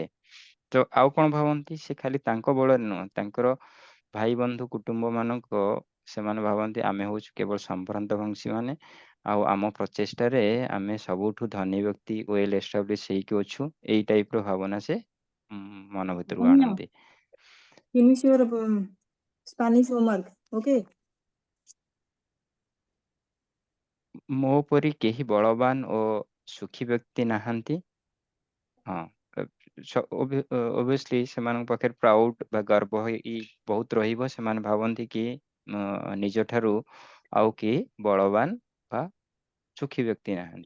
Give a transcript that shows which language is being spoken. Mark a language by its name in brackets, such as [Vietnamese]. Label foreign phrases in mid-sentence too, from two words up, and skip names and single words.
[Odia] ତ ଆଉ କଣ ଭାବନ୍ତି, ସେ ଖାଲି ତାଙ୍କ ବଳରେ ନୁହଁ, ତାଙ୍କର ଭାଇ ବନ୍ଧୁ କୁଟୁମ୍ବ ମାନଙ୍କ, ସେମାନେ ଭାବନ୍ତି ଆମେ ହଉଛୁ କେବଳ ସମ୍ଭ୍ରାନ୍ତ ବଂଶୀ ମାନେ, ଆଉ ଆମ ପ୍ରଚେଷ୍ଟାରେ ଆମେ ସବୁଠୁ ଧନୀ ବ୍ୟକ୍ତି [English] well establish [Odia] ହେଇକି ଅଛୁ, ଏଇ ଟାଇପ ର ଭାବନା ସେ ମନ ଭିତରକୁ [English] Daniel, [Odia] ଆଣନ୍ତି। [English] finish your Spanish homework. Okay. [Odia] ମୋ ପରି କେହି ବଳବାନ ଓ ସୁଖୀ ବ୍ୟକ୍ତି ନାହାନ୍ତି। ହଁ, ଓବିୟସଲି ସେମାନଙ୍କ ପାଖରେ ପ୍ରାଉଡ ବା ଗର୍ବ ବହୁତ ରହିବ। ସେମାନେ ଭାବନ୍ତି କି ନିଜ ଠାରୁ ଆଉ କେହି ବଳବାନ ବା ସୁଖୀ ବ୍ୟକ୍ତି ନାହାନ୍ତି।